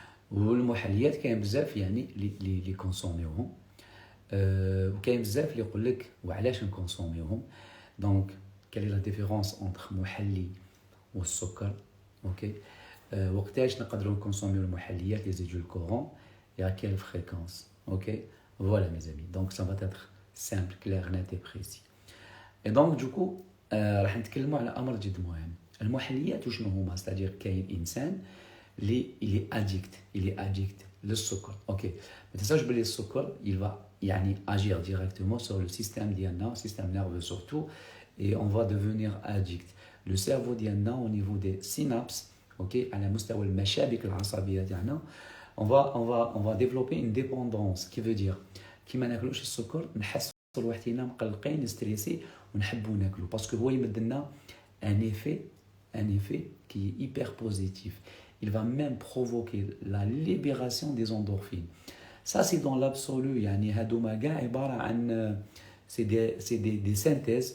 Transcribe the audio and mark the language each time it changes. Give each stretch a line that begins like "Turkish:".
Arabic: والمحليات كاين بزاف يعني اللي كونسوميوهم وكاين بزاف اللي يقول لك وعلاش نكونسوميوهم.
French: دونك quelle est la différence entre
Arabic: محلي والسكر.
French: OK.
Arabic: وقتاش نقدروا نكونسوميو المحليات
French: les édulcorants et à quelle fréquence. OK. Voilà mes amis. Donc ça va être simple, clair, net et précis. Et donc du coup
Arabic: راح نتكلموا على امر جد مهم. المحليات وشنو هما؟
French: c'est-à-dire
Arabic: كاين انسان اللي
French: il est addict
Arabic: للسكر. OK. ما تنساوش بلي السكر
French: il va يعني agir directement sur le système ديالنا, système nerveux surtout, et on va devenir addict. Le cerveau ديالنا au niveau des synapses, OK,
Arabic: على مستوى المشابك العصبيه ديالنا,
French: on va développer une dépendance qui veut dire
Arabic: كي ما ناكلوش السكر نحسوا روحنا مقلقين ستريسي ونحبوا ناكلو باسكو هو يمد لنا
French: un effet qui est hyper positif. Il va même provoquer la libération des endorphines. Ça c'est dans l'absolu.
Arabic: يعني هادوما كاع عباره عن
French: c'est des synthèses.